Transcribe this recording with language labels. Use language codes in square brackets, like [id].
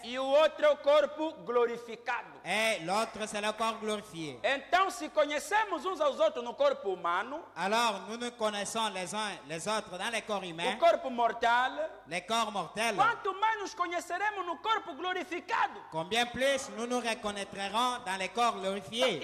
[pt] e o outro é o corpo glorificado. [fr] et l'autre c'est le corps glorifié. [pt] Então, se conhecemos uns aos outros no corpo humano, [fr] Alors nous nous connaissons les uns les autres dans les corps [pt] o [fr] humains, [pt] corpo mortal, [fr] les corps mortels. [pt] quanto mais nos conheceremos no corpo glorificado. [fr] Combien plus nous nous reconnaîtrons dans les corps glorifiés.